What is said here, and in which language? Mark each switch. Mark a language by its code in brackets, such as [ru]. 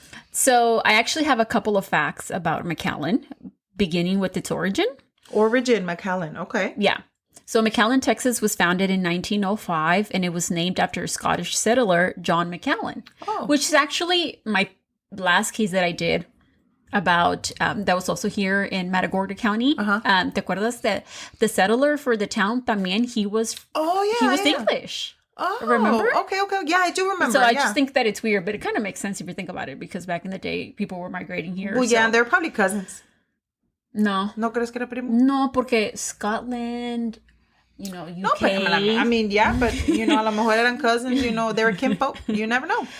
[en] So I actually have a couple of facts about McAllen, beginning with its origin. McAllen, okay. Yeah. So McAllen, Texas was founded in 1905, and it was named after a Scottish settler, John McAllen, which is actually my last case that I did about, that was also here in Matagorda County. [es] ¿Te acuerdas [en] that the settler for the town también, he was English. Oh, remember? Okay. Yeah, I do remember. So I just think that it's weird, but it kind of makes sense if you think about it, because back in the day, people were migrating here. Well, yeah, they're probably cousins. No. [es] ¿No crees que era primo? No, porque Scotland, UK. [en] No, but, yeah, but, [es] a lo mejor eran [en] cousins, they're kinfolk. You never know.